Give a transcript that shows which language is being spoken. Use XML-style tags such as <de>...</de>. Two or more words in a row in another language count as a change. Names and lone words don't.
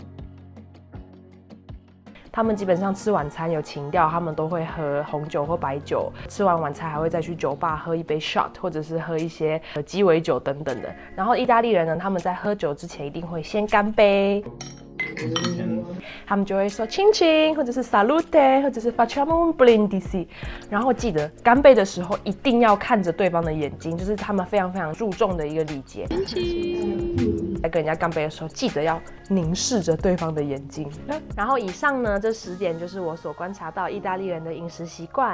<zh>他们基本上吃晚餐有情调，他们都会喝红酒或白酒。吃完晚餐还会再去酒吧喝一杯 shot， 或者是喝一些鸡尾酒等等的。然后意大利人呢，他们在喝酒之前一定会先干杯。他们就会说</zh> <it>chin chin，</it> <zh>或者是 salute， 或者是</zh> <it>facciamo un brindisi。</it> <zh>然后记得干杯的时候一定要看着对方的眼睛，就是他们非常非常注重的一个礼节。在跟人家干杯的时候，记得要凝视着对方的眼睛。然后以上呢，这10点就是我所观察到意大利人的饮食习惯。</zh>